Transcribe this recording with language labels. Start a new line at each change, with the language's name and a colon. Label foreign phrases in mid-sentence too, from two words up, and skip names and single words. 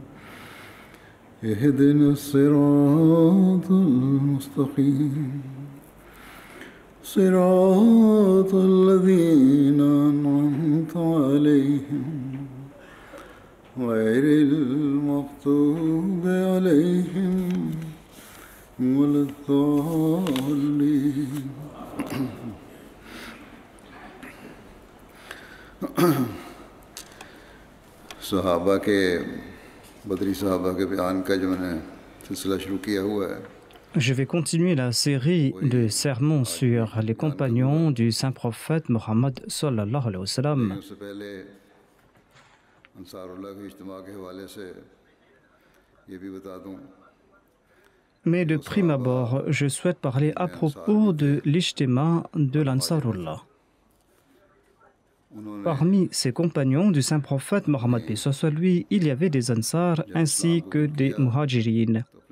Arabic: اهدنا الصراط المستقيم صراط الذين أنعمت عليهم غير المغضوب عليهم ولا الضالين
Hindi: सहाबा के बदरी सहाबा के बयान का जो मैंने सिलसिला शुरू किया हुआ है।
French: Je vais continuer la série de sermons sur les compagnons du saint prophète Mohammed
Arabic: صلى الله عليه وسلم.
Hindi: उससे पहले अंसारुल्लाह के इज्तिमा के हवाले से ये भी बता दूं।
French: Mais de prime abord, je souhaite parler à propos de l'ijtima de l'Ansarullah. Parmi ses compagnons du saint prophète Mohammed paix soit sur lui, il y avait des Ansar ainsi que des Muhajirin.